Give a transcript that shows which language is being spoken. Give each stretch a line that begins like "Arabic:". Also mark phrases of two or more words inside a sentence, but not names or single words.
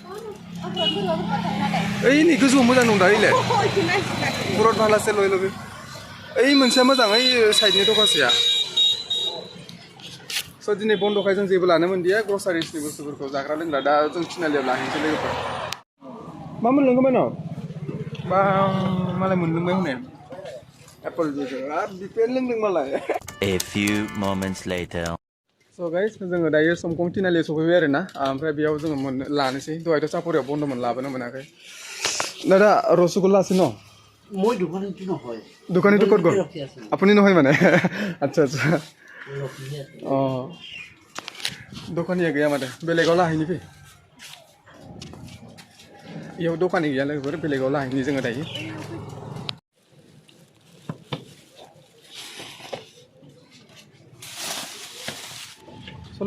Bodo: ओइ नै गोजौआव मोजां दं दा ओइलाय बुरद भालासे लय लबे ओइ मोनसेया मोजां ओइ साइडनि दखानसेया स' दिनै बन्द'खाय जों जेबो लानो मोनदिया ग्रसारिसनि बुस्थुफोरखौ जाग्रा लोंग्रा दा जों थिनालियाव लाहैनोसै लोगोफोर मा मोनलोंगोन मानाव बा मालाय मोनलोंबाय हनै
English: apple juice
Bodo: बिफोर लोंदों मालाय
English: A few moments later. so guys
Bodo: जोङो दायो समखं थिनालियाव सफैबाय आरो ना ओमफ्राय बेयाव जोङो लानोसै दहायथ' सापरियाव बन्द'मोन लाबोनो मोनाखै
Assamese: দাদা ৰসগুল্লা আছে ন মই দোকানীটো নহয় দোকানীটো ক'ত গ'ল আপুনি নহয় মানে আচ্ছা আচ্ছা অঁ
Bodo: दखानिया गैया माथो बेलेगाव लाहैनि फै इयाव दखानि गैया लोगोफोर बेलेगाव लाहैनि जोङो दायो स'